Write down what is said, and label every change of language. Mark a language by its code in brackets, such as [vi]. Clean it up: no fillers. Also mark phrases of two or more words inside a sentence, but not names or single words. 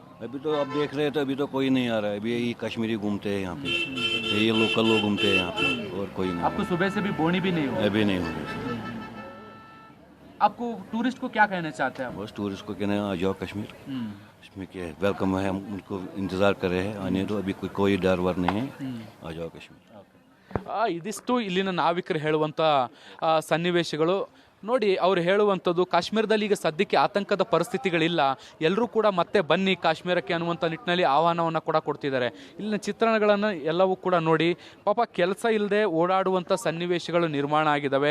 [hi] अभी तो आप देख रहे हैं तो अभी तो कोई नहीं आ रहा है. अभी यही कश्मीरी घूमते हैं यहाँ पे, ये लोकल लोग घूमते हैं यहाँ पे, और कोई नहीं. आपको सुबह से भी बोनी भी नहीं हो? अभी नहीं हो रही. आपको टूरिस्ट को क्या कहना चाहते हैं आप? बस टूरिस्ट को कहना है आ जाओ कश्मीर, इसमें क्या है, वेलकम है, हम उनको इंतज़ार कर रहे हैं, आने दो, अभी कोई डर वर नहीं है, आ जाओ कश्मीर. [kn] ಇದಿಷ್ಟು ಇಲ್ಲಿನ ನಾವಿಕರು ಹೇಳುವಂಥ ಸನ್ನಿವೇಶಗಳು. ನೋಡಿ, ಅವ್ರು ಹೇಳುವಂಥದ್ದು ಕಾಶ್ಮೀರದಲ್ಲಿ ಈಗ ಸದ್ಯಕ್ಕೆ ಆತಂಕದ ಪರಿಸ್ಥಿತಿಗಳಿಲ್ಲ, ಎಲ್ಲರೂ ಕೂಡ ಮತ್ತೆ ಬನ್ನಿ ಕಾಶ್ಮೀರಕ್ಕೆ ಅನ್ನುವಂಥ ನಿಟ್ಟಿನಲ್ಲಿ ಆಹ್ವಾನವನ್ನು ಕೂಡ ಕೊಡ್ತಿದ್ದಾರೆ. ಇಲ್ಲಿನ ಚಿತ್ರಣಗಳನ್ನು ಎಲ್ಲವೂ ಕೂಡ ನೋಡಿ, ಪಾಪ ಕೆಲಸ ಇಲ್ಲದೆ ಓಡಾಡುವಂಥ ಸನ್ನಿವೇಶಗಳು ನಿರ್ಮಾಣ ಆಗಿದ್ದಾವೆ.